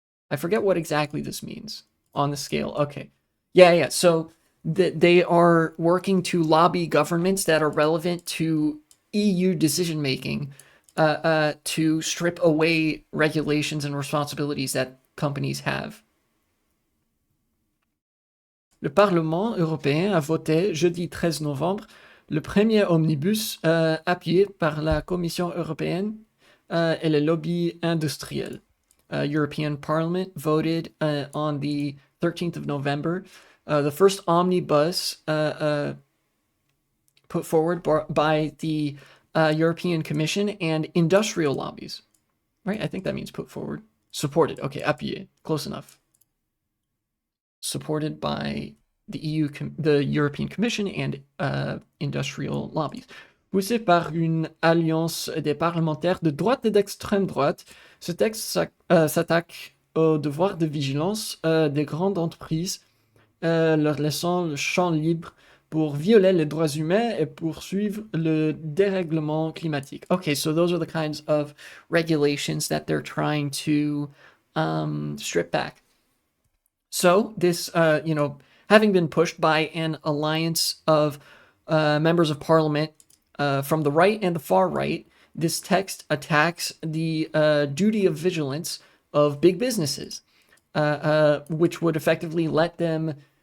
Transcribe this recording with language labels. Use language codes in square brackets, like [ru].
[en] I forget what exactly this means on the scale. Okay. Yeah. So they are working to lobby governments that are relevant to EU decision making to strip away regulations and responsibilities that companies have. [fr] Le Parlement européen a voté jeudi 13 novembre le premier omnibus appuyé par la Commission européenne et le lobby industriel. [en] European Parliament voted on the 13th of November the first omnibus put forward by the European Commission and industrial lobbies. Right? I think that means put forward. Supported. Okay, appuyé. Close enough. Supported by the the European Commission and industrial lobbies. [fr] Poussé par une alliance des parlementaires de droite et d'extrême droite, ce texte s'attaque au devoir de vigilance des grandes entreprises, leur laissant le champ libre pour violer les droits humains et poursuivre le dérèglement climatique. [en] Okay, so those are the kinds of regulations that they're trying to strip back. So this, having been pushed by an alliance of members of parliament from the right and the far right, this text attacks the duty of vigilance of big businesses, which would effectively let them